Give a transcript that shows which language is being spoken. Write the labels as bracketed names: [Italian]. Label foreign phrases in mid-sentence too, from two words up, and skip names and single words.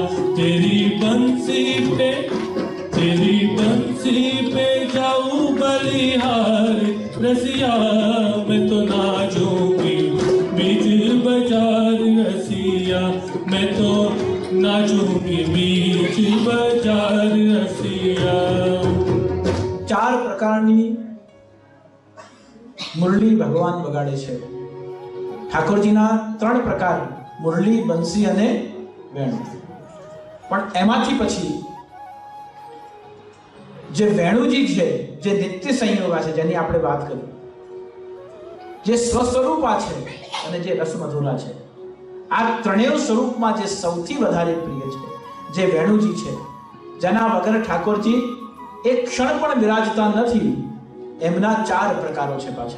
[Hindi] तेरी बंसी पे जाऊं बलिहार रसिया, मैं तो नाचूंगी बीच बाजार रसिया, मैं तो नाचूंगी बीच बाजार रसिया. [Gujarati] 4 પ્રકારની મુરલી ભગવાન વગાડે છે. ઠાકોરજીના 3 પ્રકાર, મુરલી, બંસી અને વેણુ. પણ એમાંથી પછી જે વેણુજી છે, જે નિત્ય સંયોગા છે, જેની આપણે વાત કરી, જે સ્વસ્વરૂપા છે અને જે રસમધુરા છે, આ ત્રણેય સ્વરૂપમાં જે સૌથી વધારે પ્રિય છે, જે વેણુજી છે, જેના વગર ઠાકોરજી એક ક્ષણ પણ બિરાજતા નથી, એમના 4 પ્રકારો છે પાછા.